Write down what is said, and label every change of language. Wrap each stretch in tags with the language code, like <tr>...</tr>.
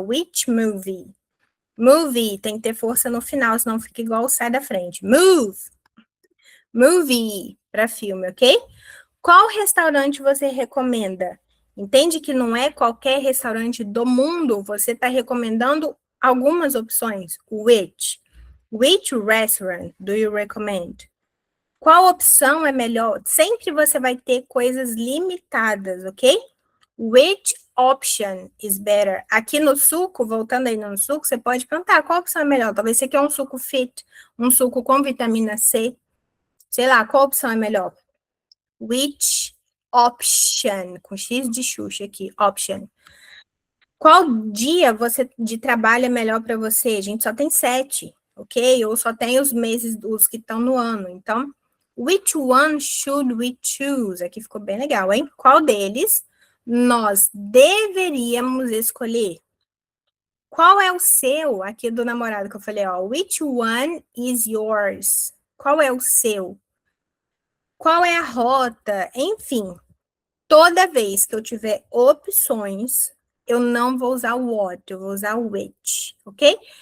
<en>Which movie?</en> <pt>Movie tem que ter força no final, senão fica igual sai da frente. Movie para filme, ok? Qual restaurante você recomenda? Entende que não é qualquer restaurante do mundo, você está recomendando algumas opções.</pt> <en>Which restaurant do you recommend?</en> <pt>Qual opção é melhor? Sempre você vai ter coisas limitadas, ok?</pt> <en>Which option is better?</en> <pt>Aqui no suco, voltando aí no suco, você pode perguntar qual opção é melhor. Talvez você quer um suco fit, um suco com vitamina C. Sei lá, qual opção é melhor?</pt> <en>Which option?</en> <pt>Com X de Xuxa aqui, option. Qual dia de trabalho é melhor para você? A gente só tem 7, ok? Ou só tem os meses dos que estão no ano.</pt> <en>Então, which one should we choose?</en> <pt>Aqui ficou bem legal, hein? Qual deles nós deveríamos escolher? Qual é o seu? Aqui do namorado que eu falei, ó.</pt> <en>Which one is yours?</en> <pt>Qual é o seu? Qual é a rota? Enfim, toda vez que eu tiver opções, eu não vou usar o what, eu vou usar o which, ok?</pt>